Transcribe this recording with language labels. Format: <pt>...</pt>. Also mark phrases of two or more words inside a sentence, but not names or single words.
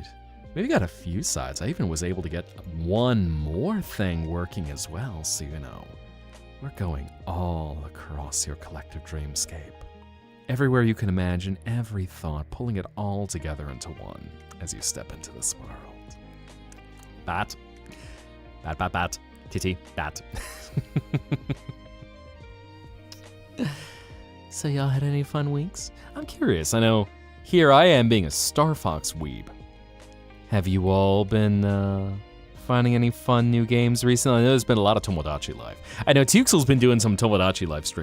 <en>We've got a few sides. I even was able to get one more thing working as well, so we're going all across your collective dreamscape. Everywhere you can imagine, every thought, pulling it all together into one as you step into this world. Bat. Bat, bat, bat. Titty, bat. So y'all had any fun weeks? I'm curious. I know here I am being a Star Fox weeb. Have you all been finding any fun new games recently? I know there's been a lot of Tomodachi Life. I know Tuxel's been doing some Tomodachi Life streams.</en>